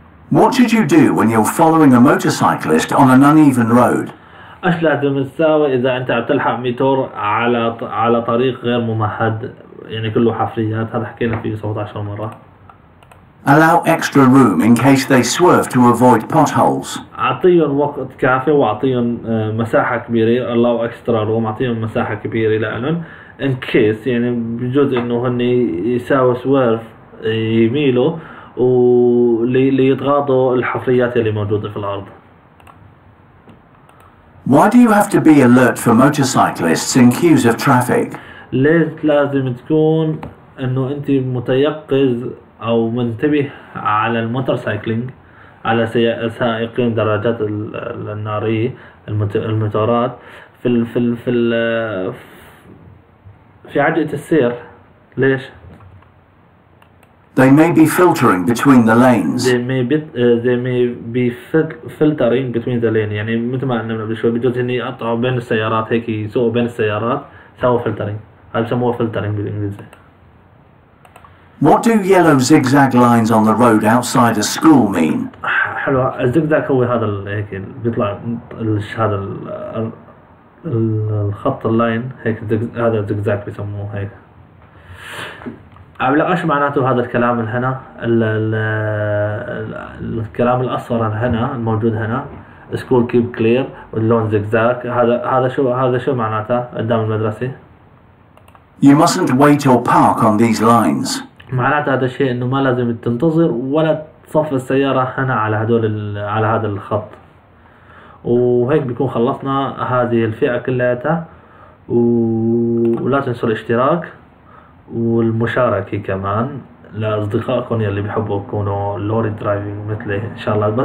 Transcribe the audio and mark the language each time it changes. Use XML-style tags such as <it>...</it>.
<en>What should you do when you're following a motorcyclist on an uneven road?</en> <ar>ايش لازم تساوي اذا انت عم تلحق ميتور على طريق غير ممهد، يعني كله حفريات، هذا حكينا فيه 17 مرة.</ar> <en>Allow extra room in case they swerve to avoid potholes.</en> <ar>اعطيهم وقت كافي واعطيهم مساحة كبيرة،</ar> <en>allow extra room،</en> <ar>اعطيهم مساحة كبيرة لهم</ar> <en>in case،</en> <ar>يعني بجوز انه هن يساوي سويرف يميلوا ليتغاضوا الحفريات اللي موجودة في الأرض.</ar> <en>Why do you have to be alert for motorcyclists in queues of traffic?</en> <ar>ليش لازم تكون انه انت متيقظ او منتبه على الموتورسايكلينج، على سائقين دراجات النارية الموتورات في عجلة السير؟ ليش؟</ar> <en>They may be filtering between the lanes. they may be filtering between the lane،</en> <ar>يعني مثل ما قلنا قبل شوي، بجوز هني يقطعوا بين السيارات، هيك يسوقوا بين السيارات، سووا فلترينج، هذا بسموه فلترينج بالانجليزي.</ar> <en>What do yellow zigzag lines on the road outside a school mean?</en> <ar>حلو، الزجزاج هو هذا هيك بيطلع هذا الخط اللاين، هيك هذا الزجزاج بيسموه هيك. عم ايش معناته هذا الكلام هنا؟ الكلام الاصفر هنا الموجود هنا</ar> <en>سكول كيب كلير</en> <ar>واللون زجزاج، هذا شو معناته قدام المدرسة؟</ar> <en>You mustn't wait or park on these lines.</en> <ar>معناته هذا الشيء انه ما لازم تنتظر ولا تصف السيارة هنا على على هذا الخط. وهيك بيكون خلصنا هذه الفئة كلها، ولا تنسوا الاشتراك والمشاركة كمان لأصدقائكم يلي بيحبوا يكونوا لوري درايفنج مثلي إن شاء الله.</ar>